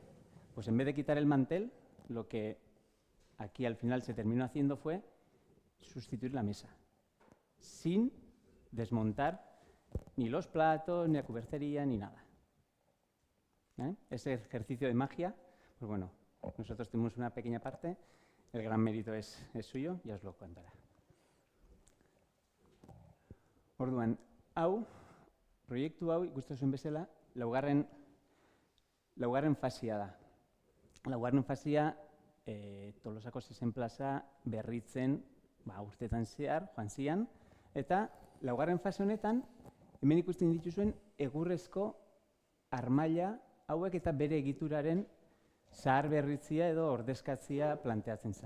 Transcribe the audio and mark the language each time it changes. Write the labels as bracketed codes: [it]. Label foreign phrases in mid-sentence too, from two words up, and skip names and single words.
[es] Pues en vez de quitar el mantel, lo que aquí al final se terminó haciendo fue sustituir la mesa, sin desmontar ni los platos, ni la cubertería, ni nada. Ese ejercicio de magia, pues bueno, nosotros tenemos una pequeña parte, el gran mérito es suyo, ya os lo contará. [eu] Orduan, proiektu hau, ikusten zuen bezala, laugarren fasia da. Laugarren fasia, Tolosako zezen plaza berritzen urtetan zehar, joan zian, eta laugarren fase honetan, hemen ikusten dituzuen egurrezko armaila hauek eta bere egituraren zahar berritzia edo ordezkatzia planteatzen zen.